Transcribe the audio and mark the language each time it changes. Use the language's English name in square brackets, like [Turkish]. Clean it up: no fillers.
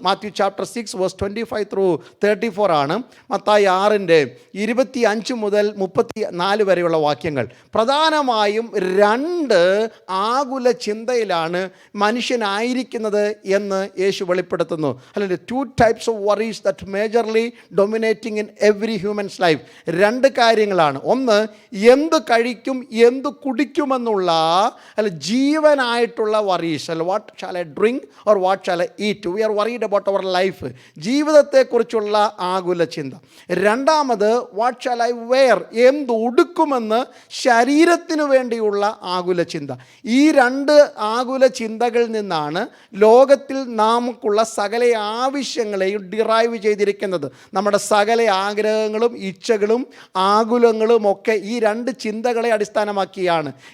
[English] Matthew chapter 6 verse 25-34 [Malayalam] ആണ്. മത്തായി 6:25 മുതൽ 34 വരെയുള്ള വാക്യങ്ങൾ. പ്രധാനമായും 2 ആകുല ചിന്തയിലാണ് മനുഷ്യനായിരിക്കുന്നത് എന്ന് യേശു വെളിപ്പെടുത്തുന്നു. [English] അല്ലെങ്കിൽ 2 types of worries that majorly dominate in every human's life. [Malayalam] 2 കാര്യങ്ങളാണ്. ഒന്ന്, എന്ത് കഴിക്കും എന്ത് കുടിക്കുമെന്നുള്ള അല്ല ജീവനായിട്ടുള്ള worries. അല്ല [English] what shall I drink or what shall I eat. We are worried about our life. [Malayalam] ജീവിതത്തെക്കുറിച്ചുള്ള ആകുല ചിന്ത. രണ്ടാമത് [English] what shall I wear. [Malayalam] എന്ത് ഉടുക്കുമെന്ന് ശരീരത്തിനു വേണ്ടിയുള്ള ആകുല ചിന്ത. ഈ 2 ആകുല ചിന്തകളിൽ നിന്നാണ് ലോകത്തിൽ നമുക്കുള്ള സകല ആവശ്യങ്ങളെയും ഡിറൈവ് ചെയ്തിരിക്കുന്നത്. നമ്മുടെ സകല ആഗ്രഹങ്ങളും ഇച്ഛകളും ആകുലങ്ങളും ഒക്കെ ഈ 2 ചിന്തകളെ അടിസ്ഥാനമാക്കിയാണ്.